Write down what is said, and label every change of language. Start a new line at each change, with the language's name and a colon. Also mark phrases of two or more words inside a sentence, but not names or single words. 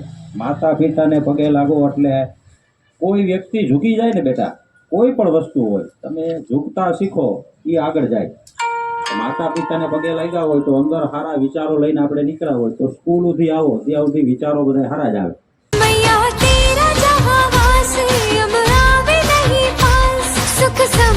Gujarati: માતા પિતાને પગે લાગો એટલે કોઈ વ્યક્તિ ઝૂકી જાય ને બેટા, કોઈ પણ વસ્તુ હોય તમે ઝૂકતા શીખો એ આગળ જાય. માતા પિતાને પગે લાગ્યા હોય તો અંદર સારા વિચારો લઈને આપણે નીકળ્યા હોય તો સ્કૂલ સુધી આવો ત્યાં સુધી વિચારો બધા સારા જ આવે.
Hindi: मैया तेरा जहां वास अब आवे नहीं पास सुख